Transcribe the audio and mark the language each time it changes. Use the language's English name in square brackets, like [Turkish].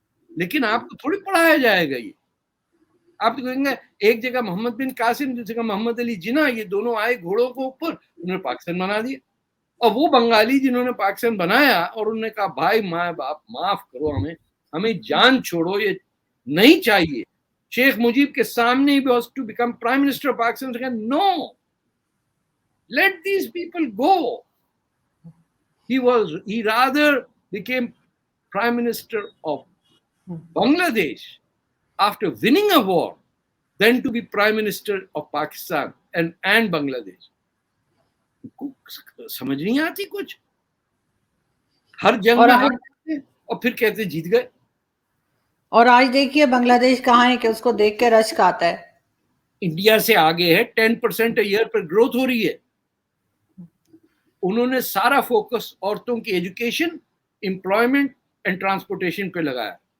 [Urdu] لیکن آپ کو تھوڑی پڑھایا جائے گا یہ. آپ تو کہیں گے ایک جگہ محمد بن قاسم, دوسری جگہ محمد علی جناح, یہ دونوں آئے گھوڑوں کے اوپر, انہوں نے پاکستان بنا دیا. اور وہ بنگالی جنہوں نے پاکستان بنایا اور انہوں نے کہا بھائی ماں باپ معاف کرو, ہمیں جان چھوڑو, یہ نہیں چاہیے. شیخ مجیب کے سامنے he [English] Was to become prime minister of Pakistan. No, let these people go. He rather became prime minister of Bangladesh after winning a war than to be prime minister of Pakistan and Bangladesh. [Urdu] سمجھ نہیں آتی کچھ. ہر جنگ میں ہارتے اور پھر کہتے جیت گئے. اور آج دیکھیے بنگلہ دیش کہاں ہے کہ اس کو دیکھ کے رشک آتا ہے. انڈیا سے آگے ہے, 10% ایئر پر گروتھ ہو رہی ہے. انہوں نے سارا فوکس عورتوں کی ایجوکیشن, امپلائمنٹ اینڈ ٹرانسپورٹیشن پہ لگایا.